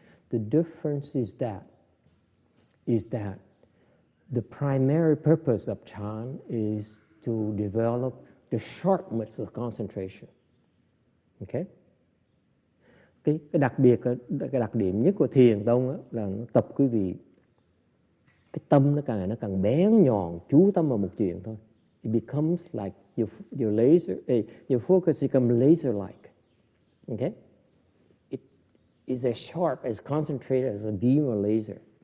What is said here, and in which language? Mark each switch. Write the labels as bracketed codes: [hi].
[en] The difference is that the primary purpose of chant is to develop the sharpness of concentration. Okay? [vi] Cái đặc điểm nhất của thiền tông là nó tập quý vị cái tâm nó càng bén nhọn, chú tâm vào một chuyện thôi. [en] It becomes like your laser, your focus becomes laser-like. Okay? It is as sharp, as concentrated as a beam or laser.